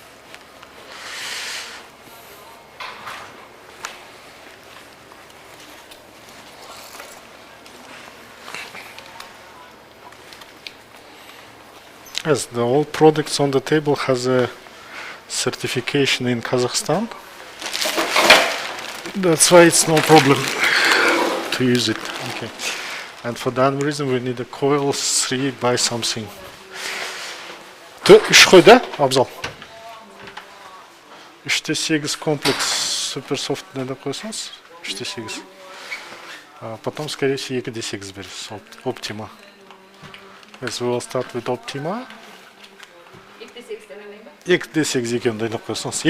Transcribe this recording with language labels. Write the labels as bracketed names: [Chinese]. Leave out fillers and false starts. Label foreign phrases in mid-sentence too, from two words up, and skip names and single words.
[English] Yes, the all products on the table has a certification in Kazakhstan. That's why it's no problem to use it. Okay. And for that reason we need a coil 3 by something. [Kazakh] 3 қой да, Абзал? [Russian] 3/8 комплекс суперсофт надо қойсаңыз, 3/8. Потом, скорее всего, 2/8 бересіз, Optima. [English] Yes, we will start with Optima. [Kazakh] 2/8 екен дайындап қойсаңыз.